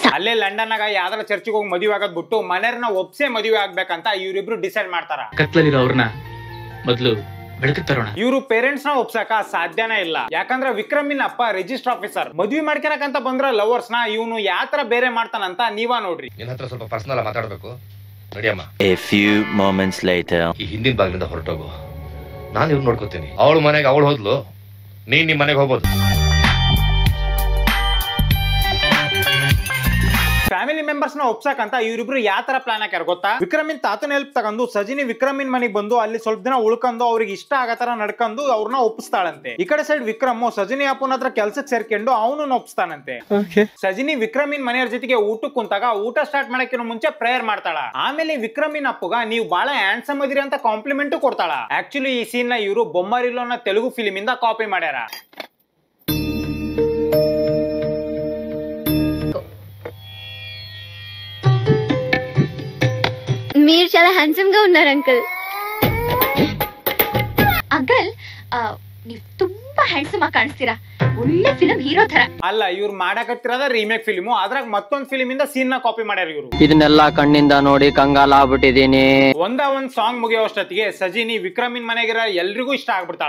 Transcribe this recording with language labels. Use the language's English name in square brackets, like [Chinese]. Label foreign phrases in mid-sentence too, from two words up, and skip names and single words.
[Kannada] ಅಲ್ಲೇ ಲಂಡನ್ ನಾಗ ಯಾವ್ದಾರ ಚರ್ಚಿಗೆ ಹೋಗಿ ಮದುವೆ ಆಗೋದ್ ಬಿಟ್ಟು ಮನೆಯವ್ರನ್ನ ಒಪ್ಸೆ ಮದುವೆ ಆಗ್ಬೇಕಂತ ಇವ್ರಿಬ್ರು ಡಿಸೈಡ್ ಮಾಡ್ತಾರ. ಕತ್ಲಲ್ಲಿರೋ ಅವ್ರನ್ನ ಮೊದ್ಲು ಬೆಳಕು ತರೋಣ. ಇವ್ರು ಪೇರೆಂಟ್ಸ್ ನ ಒಪ್ಸಕ ಸಾಧ್ಯನೇ ಇಲ್ಲ, ಯಾಕಂದ್ರೆ ವಿಕ್ರಮಿನ ಅಪ್ಪ [English] register officer. [Kannada] ಮದ್ವೆ ಮಾಡ್ಕೊಳಕಂತ ಬಂದ್ರ ಲವರ್ಸ್ ನ ಇವನು ಯಾತರ ಬೇರೆ ಮಾಡ್ತಾನಂತ ನೀವ ನೋಡ್ರಿ. ನಿನ್ನ ಹತ್ರ ಸ್ವಲ್ಪ ಪರ್ಸನಲ್ ಮಾತಾಡ್ಬೇಕು, ನಡಿಯಮ್ಮ. [English] A few moments later. [Kannada] ಈ ಹಿಂದಿನ ಭಾಗದಿಂದ ಹೊರಟೋಗು, ನಾನು ಇವ್ರು ನೋಡ್ಕೋತೀನಿ. ಅವಳು ಮನೆಗೆ ಅವಳು ಹೋದ್ಲು, ನೀನ್ ನಿಮ್ ಮನೆಗೆ ಹೋಗ್ಬೋದು. [English] family members [Kannada] ನ ಒಪ್ಸಕಂತ ಇವ್ರಿಬ್ರು ಯಾವ ತರ ಪ್ಲಾನ್ ಹಾಕ್ಯಾರ ಗೊತ್ತಾ? ವಿಕ್ರಮಿನ್ ತಾತನ ಹೆಲ್ಪ್ ತಗೊಂಡು ಸಜಿನಿ ವಿಕ್ರಮಿನ್ ಮನೆಗ್ ಬಂದು ಅಲ್ಲಿ ಸ್ವಲ್ಪ ದಿನ ಉಳ್ಕೊಂಡು ಅವ್ರಿಗೆ ಇಷ್ಟ ಆಗತರ ನಡ್ಕೊಂಡು ಅವ್ರನ್ನ ಒಪ್ಪಿಸ್ತಾಳಂತೆ. ಈ ಕಡೆ ಸೈಡ್ ವಿಕ್ರಮ್ ಸಜಿನಿ ಅಪ್ಪನ ಹತ್ರ ಕೆಲ್ಸಕ್ಕೆ ಸೇರ್ಕೊಂಡು ಅವನು ಒಪ್ಪಿಸ್ತಾನಂತೆ. ಸಜಿನಿ ವಿಕ್ರಮಿನ್ ಮನೆಯವ್ರ ಜೊತೆಗೆ ಊಟಕ್ಕೆ ಕುಂತಾಗ ಊಟ ಸ್ಟಾರ್ಟ್ ಮಾಡಕ್ಕಿನ ಮುಂಚೆ ಪ್ರೇಯರ್ ಮಾಡ್ತಾಳ. ಆಮೇಲೆ ವಿಕ್ರಮಿನ್ ಅಪ್ಪಗ ನೀವು ಬಹಳ ಹ್ಯಾಂಡ್ಸಮ್ ಅದಿರಿ ಅಂತ ಕಾಂಪ್ಲಿಮೆಂಟ್ ಕೊಡ್ತಾಳ. ಆಕ್ಚುಲಿ ಈ ಸೀನ್ ನ ಇವರು ಬೊಮ್ಮರಿಲೋ ಅನ್ನೋ ತೆಲುಗು ಫಿಲ್ಮ್ ಇಂದ ಕಾಪಿ ಮಾಡ್ಯಾರ. [Telugu] మీరు చాలా హ్యాండ్సమ్ గా ఉన్నారు అంకుల్. [Kannada] అంకుల్ ನೀವು ತುಂಬಾ ಹ್ಯಾಂಡ್ಸಮ್ ಆಗಿ ಕಾಣಿಸ್ತೀರಾ, ಒಳ್ಳೆ [English] film hero [Kannada] ತರ. ಅಲ್ಲ, ಇವ್ರು ಮಾಡಕತ್ತಿರೋದ [English] remake film, [Kannada] ಅದ್ರಾಗ ಮತ್ತೊಂದ್ ಫಿಲ್ಮ್ ಇಂದ ಸೀನ್ ನ ಕಾಪಿ ಮಾಡ್ಯಾರ ಇವರು. ಇದನ್ನೆಲ್ಲ ಕಣ್ಣಿಂದ ನೋಡಿ ಕಂಗಾಲ ಆಗ್ಬಿಟ್ಟಿದೀನಿ. ಒಂದ್ ಸಾಂಗ್ ಮುಗಿಯೋಷ್ಟೊತ್ತಿಗೆ ಸಜಿನಿ ವಿಕ್ರಮಿನ್ ಮನೆಗಿರ ಎಲ್ರಿಗೂ ಇಷ್ಟ ಆಗ್ಬಿಡ್ತಾಳ.